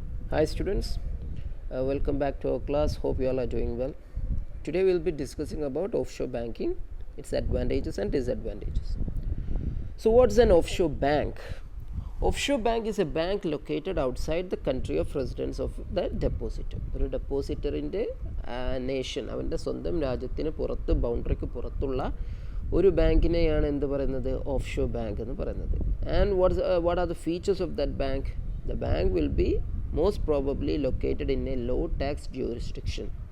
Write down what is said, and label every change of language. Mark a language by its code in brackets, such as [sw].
[en] Hi students, welcome back to our class. Hope you all are doing well. Today we will be discussing about offshore banking, its advantages and disadvantages. So what's an offshore bank? Offshore bank is a bank located outside the country of residence of the depositor. [ml] ഒരു ഡെപ്പോസിറ്ററിൻ്റെ nation അവൻ്റെ സ്വന്തം രാജ്യത്തിന് പുറത്ത് ബൗണ്ടറിക്ക് പുറത്തുള്ള ഒരു ബാങ്കിനെയാണ് എന്ത് പറയുന്നത് offshore bank എന്ന് പറയുന്നത്. [en] And what are the features of that bank? The bank will be most probably located in a low tax jurisdiction.